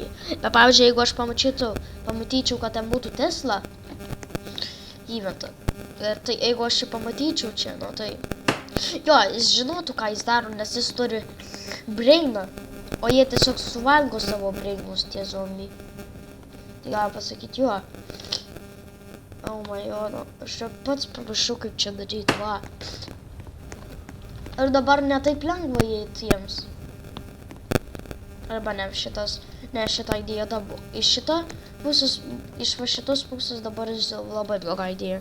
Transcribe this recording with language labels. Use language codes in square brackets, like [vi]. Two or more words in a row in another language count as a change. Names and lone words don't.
[lt] Bet pavyzdžiui, jeigu aš pamatyčiau, kad ten būtų Tesla įmeta. Ir tai jeigu aš jį pamatyčiau čia, nu tai... Jo, jis žinotų, ką jis daro, nes jis turi brainą. O jie tiesiog suvalgo savo brainus, tie zombiai. Tai gali pasakyti, jo. [en] Oh my god, [lt] aš čia pats paprašau, kaip čia daryti, va. Ir dabar netaip lengva įeiti jiems. Arba ne šitą idėją dabar. Iš šitos pusės dabar labai bloga idėja.